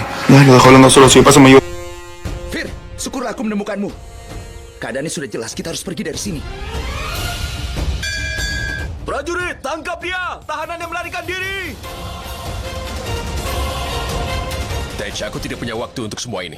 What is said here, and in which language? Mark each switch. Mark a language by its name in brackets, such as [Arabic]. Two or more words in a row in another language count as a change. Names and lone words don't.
[Spanish] No, lo dejo hablando solo, si pasa me ayuda. [Indonesian] Fir, syukurlah aku menemukanmu. Keadaannya sudah jelas, kita harus pergi dari sini. Prajurit, tangkap dia! Tahanan yang melarikan diri! Tej, aku tidak punya waktu untuk semua ini.